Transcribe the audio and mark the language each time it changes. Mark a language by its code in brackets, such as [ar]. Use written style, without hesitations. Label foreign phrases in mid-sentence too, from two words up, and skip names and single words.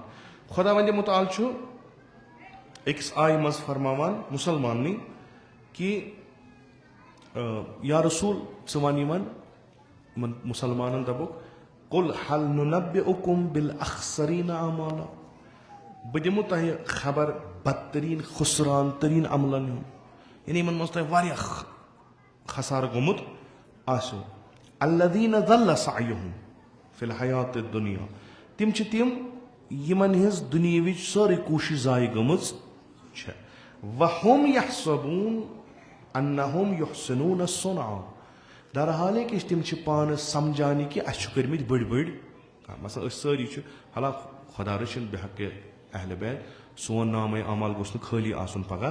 [ks] خۄدا وَندِ مُتعال چھُ أکِس آیہِ منٛز فرماوان مُسلماننٕے کہِ یا رسوٗل ژٕ وَن یِمَن مُسلمانَن دَپُکھ [ar] قُل حل نُنَبِّئُکُم بِالْأَخْسَریٖنَ اعمالا. [ks] بہٕ دِمو تۄہہِ خبر بدتریٖن خُسران تریٖن عملن ہُنٛد یعنی یِمن منٛز تۄہہِ واریاہ خسارٕ گوٚمُت آسیو. [ar] الذیٖنَ ضَلَّ سعیُہُم فی الحیاتِ الدُنیا. [ks] تِم چھِ تِم یِمن ہٕنٛز دُنیہِچ سٲرٕے کوٗشِش ضایہِ گٔمٕژ چھےٚ. [ar] وَہُم یحسبوٗن انہُم یحسنوٗن صُنعا. [ks] درحالے کہِ تِم چھِ پانہٕ سمجھان کہِ اَسہِ چھُ کٔرمٕتۍ بٔڑۍ بٔڑۍ کامہِ. مثلاً أسۍ سٲری چھِ حالانکہِ خۄدا رٔچھِنۍ بِحقِ اہلِ بیت سون نامے عمل گوٚژھ نہٕ خٲلی آسُن پگاہ.